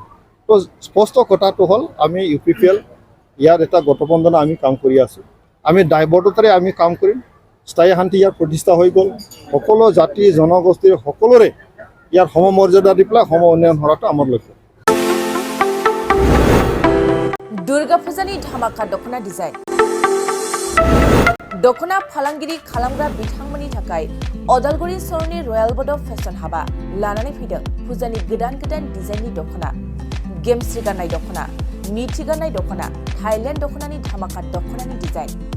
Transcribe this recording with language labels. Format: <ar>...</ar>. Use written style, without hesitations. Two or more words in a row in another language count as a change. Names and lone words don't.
<as>তো স্পষ্ট কথাটো হ'ল আমি UPPL ইয়াত এটা গঠবন্ধন আমি কাম কৰি আছোঁ। আমি দায়বদ্ধতাৰে আমি কাম কৰিম। স্থায়ী শান্তি ইয়াৰ প্ৰতিষ্ঠা হৈ গ'ল। সকলো জাতি জনগোষ্ঠীৰ সকলোৰে ইয়াৰ সমমৰ্যাদা দি পেলাই সম উন্নয়ন হোৱাটো আমাৰ লক্ষ্য।</as> <brx>दुर्गा पूजानि धामाका दखना डिजाइन दखना फालांगिरि खालामग्रा बिथांमोननि थाखाय अदालगुरि सरनि रयेल बड फेशन हाबा लानानै फैदों फुजानि गोदान गोदान डिजाइननि दखना गेमस्रि गाननाय दखना मिथि गाननाय दखना थाइलेण्ड दखनानि धामाका दखनानि डिजाइन</brx>